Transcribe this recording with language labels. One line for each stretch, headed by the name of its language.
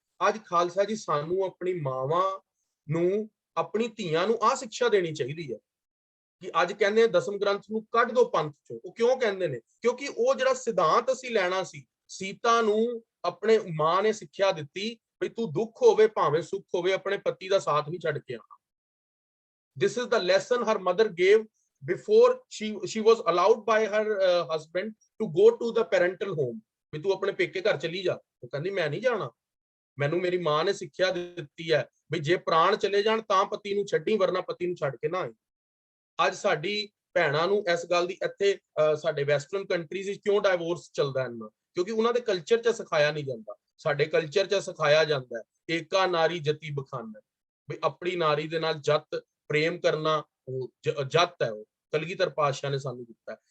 Punjabi: ਅੱਜ ਖਾਲਸਾ ਜੀ, ਸਾਨੂੰ ਆਪਣੀ ਮਾਵਾਂ ਨੂੰ, ਆਪਣੀ ਧੀਆਂ ਨੂੰ ਆਹ ਸਿੱਖਿਆ ਦੇਣੀ ਚਾਹੀਦੀ ਹੈ ਕਿ ਅੱਜ ਕਹਿੰਦੇ ਦਸਮ ਗ੍ਰੰਥ ਨੂੰ ਕੱਢ ਦੋ ਪੰਥ ਚੋਂ। ਉਹ ਕਿਉਂ ਕਹਿੰਦੇ ਨੇ? ਕਿਉਂਕਿ ਉਹ ਜਿਹੜਾ ਸਿਧਾਂਤ ਅਸੀਂ ਲੈਣਾ ਸੀ, ਸੀਤਾ ਨੂੰ ਆਪਣੇ ਮਾਂ ਨੇ ਸਿੱਖਿਆ ਦਿੱਤੀ ਵੀ ਤੂੰ ਦੁੱਖ ਹੋਵੇ ਭਾਵੇਂ ਸੁੱਖ ਹੋਵੇ, ਆਪਣੇ ਪਤੀ ਦਾ ਸਾਥ ਨਹੀਂ ਛੱਡ ਕੇ ਆਣਾ।
English: This is the lesson her mother gave before she was allowed by her husband to go to the parental home।
Punjabi: ਵੀ ਤੂੰ ਆਪਣੇ ਪੇਕੇ ਘਰ ਚਲੀ ਜਾ। ਉਹ ਕਹਿੰਦੀ ਮੈਂ ਨਹੀਂ ਜਾਣਾ, ਮੈਨੂੰ ਮੇਰੀ ਮਾਂ ਨੇ ਸਿੱਖਿਆ ਦਿੱਤੀ ਹੈ ਵੀ ਜੇ ਪ੍ਰਾਣ ਚਲੇ ਜਾਣ ਤਾਂ ਪਤੀ ਨੂੰ ਛੱਡੀ, ਵਰਨਾ ਪਤੀ ਨੂੰ ਛੱਡ ਕੇ ਨਾ ਆਈ। ਅੱਜ ਸਾਡੀ ਭੈਣਾਂ ਨੂੰ ਇਸ ਗੱਲ ਦੀ, ਇੱਥੇ ਸਾਡੇ ਵੈਸਟਰਨ ਕੰਟਰੀਜ਼ ਵਿੱਚ ਕਿਉਂ ਡਾਈਵੋਰਸ ਚੱਲਦਾ ਇੰਨਾ? ਕਿਉਂਕਿ ਉਹਨਾਂ ਦੇ ਕਲਚਰ 'ਚ ਸਿਖਾਇਆ ਨਹੀਂ ਜਾਂਦਾ। ਸਾਡੇ ਕਲਚਰ 'ਚ ਸਿਖਾਇਆ ਜਾਂਦਾ ਹੈ ਏਕਾ ਨਾਰੀ ਜਤੀ ਬਖਾਨਾ, ਵੀ ਆਪਣੀ ਨਾਰੀ ਦੇ ਨਾਲ ਜਤ ਪ੍ਰੇਮ ਕਰਨਾ, ਉਹ ਜਤ ਹੈ, ਉਹ ਕਲਗੀਧਰ ਪਾਤਸ਼ਾਹ ਨੇ ਸਾਨੂੰ ਦਿੱਤਾ।